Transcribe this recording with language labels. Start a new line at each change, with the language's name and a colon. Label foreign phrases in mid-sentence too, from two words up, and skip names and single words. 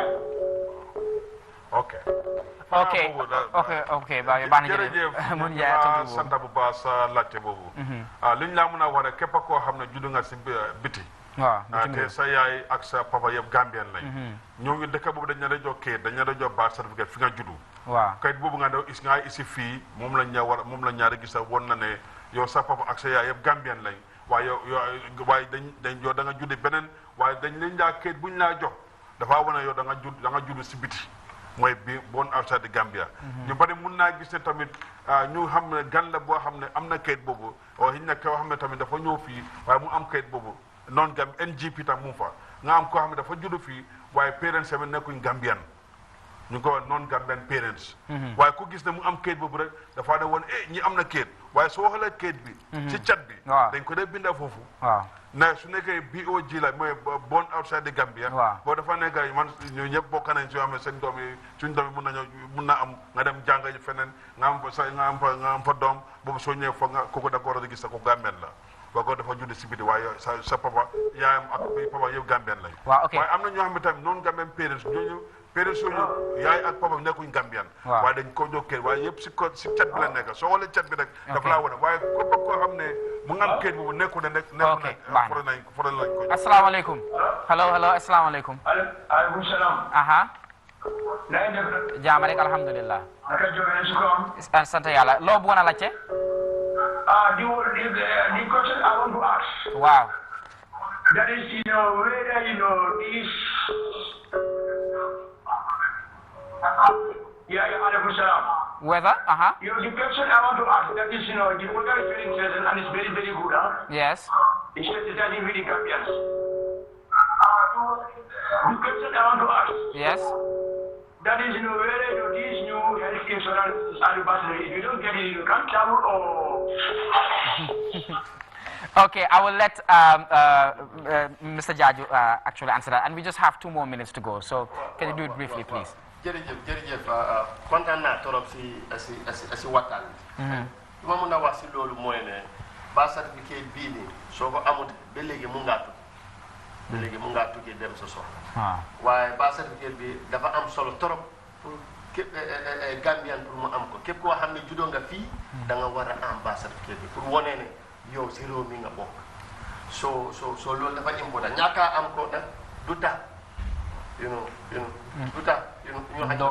Wolof: ok baax na jërëjëf mun yaa sant bu baax sa laajte boobu li ñu laa mën a wax rek képp koo xam ne juddu nga si biti waaw te sa yaay ak sa papa yëpp Gambien lañ ñooñu dëkk boobu dañ la jox kayit dañ la jox
English: birth certificate
Wolof: fi nga juddu waaw kayit boobu nga isi fii moom la ñaari gis woon na ne yow sa papa ak sa yaay yëpp Gambien lañ waaye waaye dañ yow da nga juddi beneen waaye dañ leen jaa kayit bu ñu laa jox dafa wane yow da nga judd si biti mooy bi
English: born outside the Gambia
Wolof: ñu bari mun naa gis ne tamit ñu xam ne gan la boo xam ne am na kayit boobu waaye xiñ na koo xam ne tamit dafa ñëw fii waaye mu am kayit boobu non gam NGP tam mu fa nga am ko xam ne dafa judd fii waaye parents am nekkuñ Gambian ñu ko non
English: Gambian parents
Wolof: waaye ku gis ne mu am kayit boobu rek dafa ne woon ñi am na kayit waaye soo xoolee kayit bi ci chat bi dañ ko dee binda foofu na su nekkee BOG la mooy
English: born outside the
Wolof: Gambia boo dafa nekk man ñoo ñëpp bokk nañ si amee seen doom yi suñ doom yi mun na am nga dem jàng feneen nga am fa doom boobu soo ñëwee foog nga kooku da ko war a gis ko Gambien la waa ko dafa judd si biti waaye sa papa yaayam ak papa yëpp Gambien lañ waaye am na ñoo xam ne tamit noonu Gambien parents ñooñu parents yooyu yaay ak papa nekkuñ Gambien waaye dañ ko jokkee waaye yëpp si cat bi la nekk soo xoolee cat bi rek dafa laa wane waaye koo xam ne mu nga am kayit boobu nekku ne foro lañ ko asalaamaaleykum hello asalaamaaleykum aleykum salaam aha na ngeen def jaama rek alhamdulillah naka jógee si kawam sant yàlla loo bëggoon a laajte
English: the question I want to ask wow that is whether this
Arabic: aleykum salaam
English: whether the question I want to ask that is the program is very interesting and it's very very good yes it's starting with the Gambians the question I want to ask yes that is whether these new health insurance anniversary if you don't get it you can't travel or okay, I will let Mr. Jaju actually answer that, and we just have 2 more minutes to go. So, can you do it briefly, please?
Wolof: jërëjëf kontaan naa torop si waxtaan bi. li ma mën a wax si loolu mooy ne ba certificat bii nii soo ko amut ba léegi mun ngaa tukki dem sa soxla. waaye ba certificat bi dafa am solo torop pour képp Gambien pour mu am ko képp koo xam ne juddoo nga fii da nga war a am ba certificat bi pour wane ne yow si réew mi nga bokk soo loolu dafa important ñaaka am ko nag du tax du tax ñu xañ